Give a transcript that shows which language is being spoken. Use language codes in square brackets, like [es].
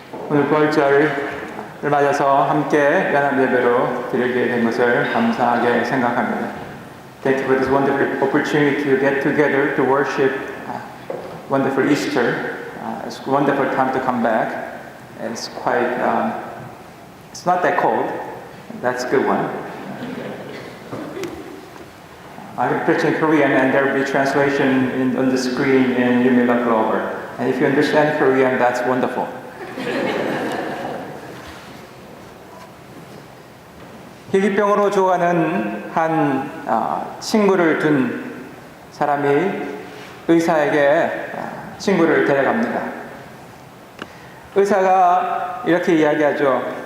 [ko] 오늘 부활절을 맞아서 함께 연합예배로 드리게 된 것을 감사하게 생각합니다. [en] Thank you for this wonderful opportunity to get together to worship wonderful Easter. It's a wonderful time to come back. It's quite, it's not that cold. That's a good one. I'm preaching Korean and there will be translation on the screen in Yumila Glover. And if you understand Korean, that's wonderful. [ko] 희귀병으로 죽어가는 한 친구를 둔 사람이 의사에게 친구를 데려갑니다. 의사가 이렇게 이야기하죠.